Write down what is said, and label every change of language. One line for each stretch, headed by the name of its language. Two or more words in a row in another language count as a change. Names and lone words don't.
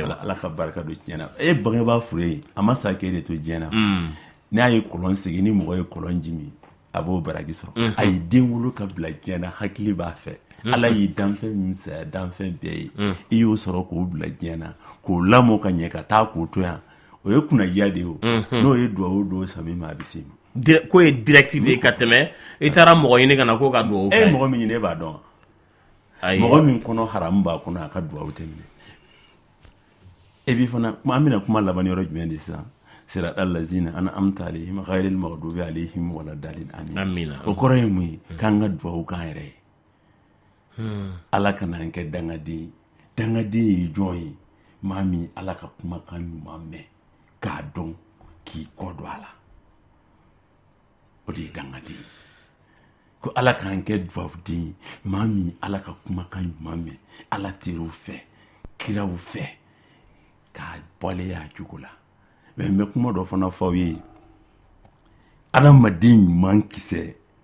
Bambara: ala ka barika don tiɲɛ na e bangebaga fure ye a ma sa k'e de to diɲɛ na n'a ye kɔlɔn segin ni mɔgɔ ye kɔlɔn jimi a b'o baraki sɔrɔ a ye den wolo ka bila diɲɛ na hakili b'a fɛ ala y'i danfɛn min saya danfɛn bɛɛ ye i y'o sɔrɔ k'o bila diɲɛ na k'o lamɔ ka ɲɛ ka taa k'o to yan o ye kunnajiya de ye o n'o ye duwawu don sami ma a bɛ se ma ko ye direct de ye ka tɛmɛ i taara mɔgɔ ɲini ka na ko ka duwawu k'a ye mɔgɔ min ɲini e b'a dɔn mɔgɔ min kɔnɔ haramu b'a kɔnɔ a ka duwawu tɛ minɛ e bi fana an bɛna kuma laban yɔrɔ jumɛn de sisan
Arabic: صراط الذين أنعمت عليهم غير المغضوب عليهم ولا الضالين آمين
Bambara: o kɔrɔ ye mun ye k'an ka duwawu k'an yɛrɛ ye ala kana an kɛ dangaden ye jɔn ye maa min ala ka kumakan ɲuman mɛn k'a dɔn k'i kɔ don a la o de ye dangaden ko ala k'an kɛ duwawuden ye maa min ala ka kumakan ɲuman mɛn ala teriw fɛ kiraw fɛ k'a bɔlen a jogo la mais n bɛ kuma dɔ fana fɔ aw ye adamaden ɲuman kisɛ parce